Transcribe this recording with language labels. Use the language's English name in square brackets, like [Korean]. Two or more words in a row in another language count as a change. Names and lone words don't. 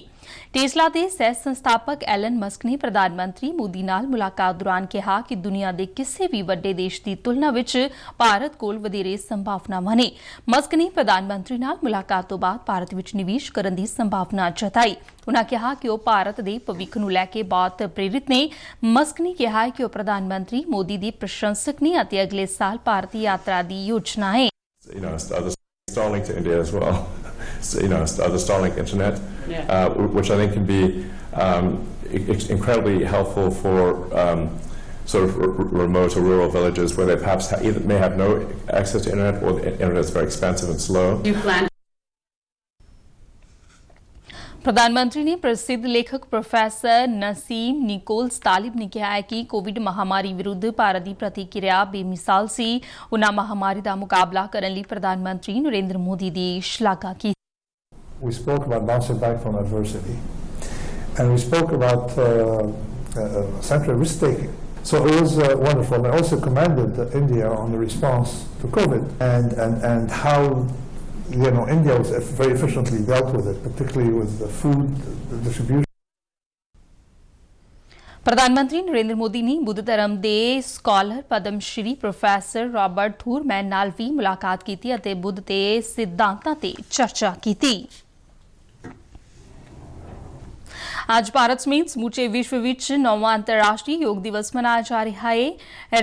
[Punjabi] ਟੈਸਲਾ ਦੇ ਸਹਿ ਸੰਸਥਾਪਕ ਐਲਨ ਮਸਕ ਨੇ ਪ੍ਰਧਾਨ ਮੰਤਰੀ ਮੋਦੀ ਨਾਲ ਮੁਲਾਕਾਤ ਦੌਰਾਨ ਕਿਹਾ ਕਿ ਦੁਨੀਆ ਦੇ ਕਿਸੇ ਵੀ ਵੱਡੇ ਦੇਸ਼ ਦੀ ਤੁਲਨਾ ਵਿੱਚ ਭਾਰਤ ਕੋਲ ਵਧੇਰੇ ਸੰਭਾਵਨਾਵਾਂ ਨੇ। ਮਸਕ ਨੇ ਪ੍ਰਧਾਨ ਮੰਤਰੀ ਨਾਲ ਮੁਲਾਕਾਤ ਤੋਂ ਬਾਅਦ ਭਾਰਤ ਵਿੱਚ ਨਿਵੇਸ਼ ਕਰਨ ਦੀ ਸੰਭਾਵਨਾ ਜਤਾਈ। ਉਨ੍ਹਾਂ ਕਿਹਾ ਕਿ ਉਹ ਭਾਰਤ ਦੇ ਭਵਿੱਖ ਨੂੰ ਲੈ ਕੇ ਬਹੁਤ ਪ੍ਰੇਰਿਤ ਨੇ। ਮਸਕ ਨੇ ਕਿਹਾ ਕਿ ਉਹ ਪ੍ਰਧਾਨ ਮੰਤਰੀ ਮੋਦੀ ਦੀ ਪ੍ਰਸ਼ੰਸਕ ਨੇ ਅਤੇ ਅਗਲੇ ਸਾਲ ਭਾਰਤੀ ਯਾਤਰਾ ਦੀ ਯੋਜਨਾ ਹੈ। [English] Starlink to India as well. So, the Starlink internet, which I think can be incredibly helpful for sort of remote or rural villages where they perhaps may have no access to internet, or the internet is very expensive and slow. [Punjabi] ਪ੍ਰਧਾਨ ਮੰਤਰੀ ਨੇ ਪ੍ਰਸਿੱਧ ਲੇਖਕ ਪ੍ਰੋਫੈਸਰ ਨਸੀਮ ਨਿਕੋਲਸ ਤਾਲਿਬ ਨੇ ਕਿਹਾ ਹੈ ਕਿ ਕੋਵਿਡ ਮਹਾਮਾਰੀ ਵਿਰੁੱਧ ਭਾਰਤ ਦੀ ਪ੍ਰਤੀਕਿਰਿਆ ਬੇਮਿਸਾਲ ਸੀ। ਉਨ੍ਹਾਂ ਮਹਾਮਾਰੀ ਦਾ ਮੁਕਾਬਲਾ ਕਰਨ ਲਈ ਪ੍ਰਧਾਨ ਮੰਤਰੀ ਨਰਿੰਦਰ ਮੋਦੀ ਦੀ ਸ਼ਲਾਘਾ ਕੀਤੀ। [English] We spoke about bouncing back from adversity, and we spoke about essentially risk-taking. So it was wonderful. I also commended India on the response to COVID and how India was very efficiently dealt with it, particularly with the food distribution. [Punjabi] ਪ੍ਰਧਾਨ ਮੰਤਰੀ ਨਰਿੰਦਰ ਮੋਦੀ ਨੇ ਬੁੱਧ ਧਰਮ ਦੇ ਸਕਾਲਰ ਪਦਮ ਸ਼੍ਰੀ ਪ੍ਰੋਫੈਸਰ ਰਾਬਰਟ ਥੂਰਮੈਨ ਨਾਲ ਵੀ ਮੁਲਾਕਾਤ ਕੀਤੀ ਅਤੇ ਬੁੱਧ ਦੇ ਸਿਧਾਂਤਾਂ ਤੇ ਚਰਚਾ ਕੀਤੀ। ਅੱਜ ਭਾਰਤ ਸਮੇਤ ਸਮੁੱਚੇ ਵਿਸ਼ਵ ਵਿੱਚ 9ਵਾਂ ਅੰਤਰਰਾਸ਼ਟਰੀ ਯੋਗ ਦਿਵਸ ਮਨਾਇਆ ਜਾ ਰਿਹਾ ਹੈ।